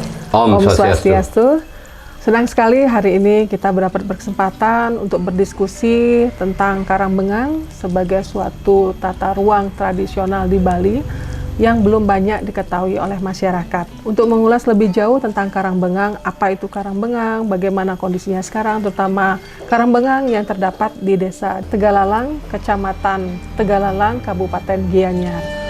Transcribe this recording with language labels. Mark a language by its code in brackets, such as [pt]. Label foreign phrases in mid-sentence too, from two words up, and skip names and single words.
[id] Om Swastiastu. Swastiastu. Senang sekali hari ini kita berdapat berkesempatan untuk berdiskusi tentang Karangbengang sebagai suatu tata ruang tradisional di Bali yang belum banyak diketahui oleh masyarakat. Untuk mengulas lebih jauh tentang Karangbengang, apa itu Karangbengang, bagaimana kondisinya sekarang, terutama Karangbengang yang terdapat di Desa Tegalalang, Kecamatan Tegalalang, Kabupaten Gianyar.